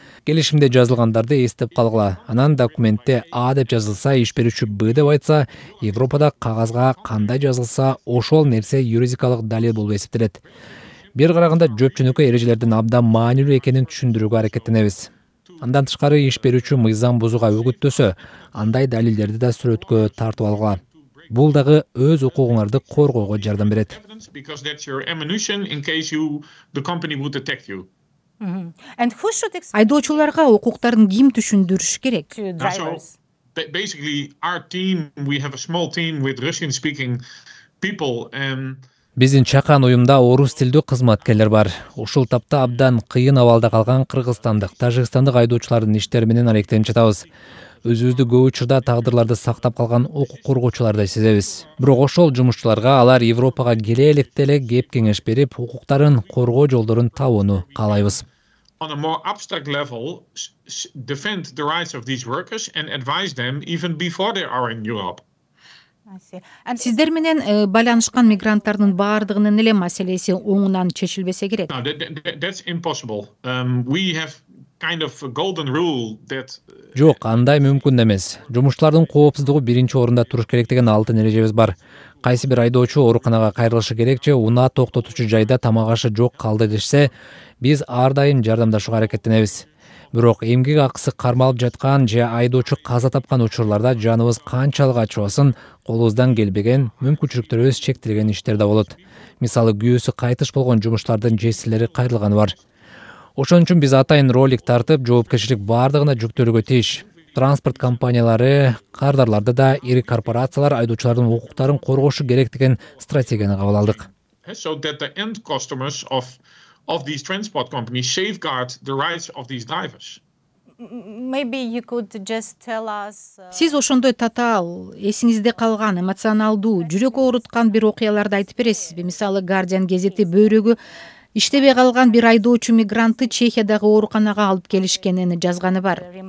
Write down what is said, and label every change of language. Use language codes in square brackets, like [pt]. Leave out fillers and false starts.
[ky] Келишимде жазылгандарды эстеп калгыла. Анан документте А деп жазылса, иш берүүчү Б деп айтса, Европада кагазга кандай жазылса, ошол нерсе юридикалык далил болуп эсептелет. Бир караганда жөпчөнөкөй эрежелердин абдан маанилүү экенин түшүндүрүүгө аракеттенебиз. Андан тышкары иш берүүчү мыйзам бузууга үгүттөсө, андай далилдерди да сүрөткө тартып алгыла. бул дагы өз укугуңарды коргоого жардам берет. [en] Because that's your ammunition in case the company would attack you. [ky] Айдоочуларга укуктарын ким түшүндүрүш керек? [en] Basically, our team, we have a small team with Russian-speaking people. [ky] Биздин чакан уюмда орус тилдүү кызматкерлер бар. Ушул тапта абдан кыйын абалда калган кыргызстандык, тажикстандык айдоочулардын иштери менен алектенип жатабыз. Өзүбүздү көп учурда тагдырларды сактап калган укук коргоочулардай сезебиз. Бирок ошол жумушчуларга алар Европага келе электе эле кеп кеңеш берип, укуктарын коргоо жолдорун табууну каалайбыз. [en] On a more abstract level, defend the rights of these workers and advise them even before they are in Europe. [ky] Сиздер менен байланышкан мигранттардын баардыгынын эле маселеси оңунан чечилбесе керек. [en] No, that's impossible. We have kind of a golden rule that [ky] Жок, андай мүмкүн эмес. Жумушчулардын коопсуздугу биринчи орунда туруш керек деген алтын эрежебиз бар. Кайсы бир айдоочу ооруканага кайрылышы керек же унаа токтотуучу жайда тамак ашы жок калды дешсе, биз ар дайым жардамдашууга аракеттенебиз. Бирок эмгек акысы кармалып жаткан же айдоочу каза тапкан учурларда жаныбыз канчалык ачыбасын, колубуздан келбеген, мүмкүнчүлүктөрүбүз чектелген иштер да болот. Мисалы, күйөөсү кайтыш болгон жумуштардын жесирлери кайрылганы бар. Ошон үчүн биз атайын ролик тартып, жоопкерчилик баардыгына жүктөлүүгө тийиш. Транспорт компаниялары, кардарларды да ири корпорациялар айдоочулардын укуктарын коргошу керек деген стратегияны кабыл алдык. [en] So that the end customers of these transport companies safeguard the rights of these drivers. Maybe you could just tell us. [ky] Сиз ошондой татаал, эсиңизде калган, эмоционалдуу, жүрөк ооруткан бир окуяларды айтып бересизби? Мисалы, Guardian газети бөйрөгү иштебей калган бир айдоочу мигрантты Чехиядагы ооруканага алып келишкенин жазганы бар.